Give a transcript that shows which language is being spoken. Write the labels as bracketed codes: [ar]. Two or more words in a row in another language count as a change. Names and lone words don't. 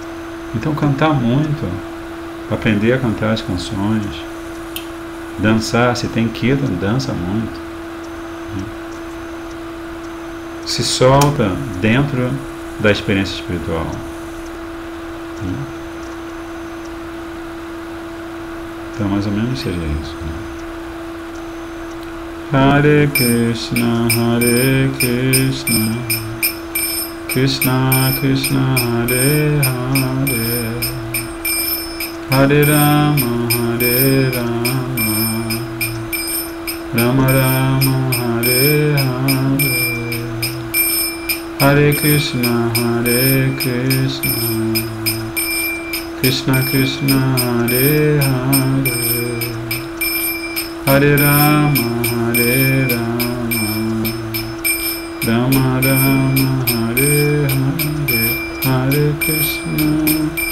[pt] Então cantar muito, aprender a cantar as canções, dançar, se tem kirtan, dança muito, né? Se solta dentro da experiência espiritual, né? Então mais ou menos seria isso, né? [sa] Hare Krishna, Krishna Krishna, Hare Hare, Hare Rama, Rama Rama, Hare Hare, Hare Krishna, Krishna Krishna, Hare Hare, Hare Rama, Rama Rama, Hare Hare, Hare Krishna,